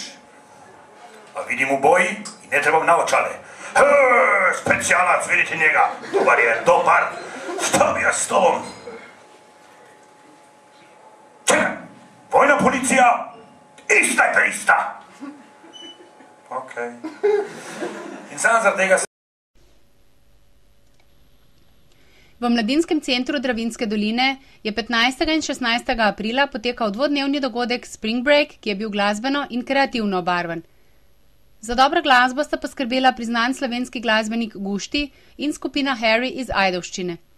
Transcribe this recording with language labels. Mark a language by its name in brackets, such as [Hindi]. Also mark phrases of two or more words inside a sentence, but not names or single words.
[Croatian] A vidim u boji i ne trebam naočale. Specijalac, vidite njega, dobar je, dobar. Šta bi ja s tobom? Čekaj, vojna policija, ista je prista. Okej. [Slovenian] In sam zaradi tega... V Mladinskem centru Dravinjske doline je 15. in 16. aprila potekal dvodnevni dogodek Spring Break, ki je bil glasbeno in kreativno obarvan. Za dobro glasbo sta poskrbela priznan slovenski glasbenik Gušti in skupina Harry iz Ajdovščine.